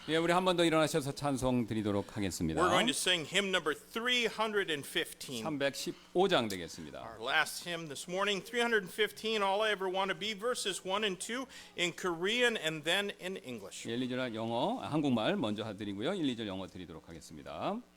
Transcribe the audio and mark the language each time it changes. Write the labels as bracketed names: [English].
[Korean] 예, 우리 한 번 더 일어나셔서 찬송 드리도록 하겠습니다. [English] We're going to sing hymn number 315. [Korean] 315장 되겠습니다. [English] Our last hymn this morning, 315, All I Ever Want to Be, verses 1 and 2 in Korean and then in English. [Korean] 1, 2절 영어, 한국말 먼저 드리고요. 1, 2절 영어 드리도록 하겠습니다.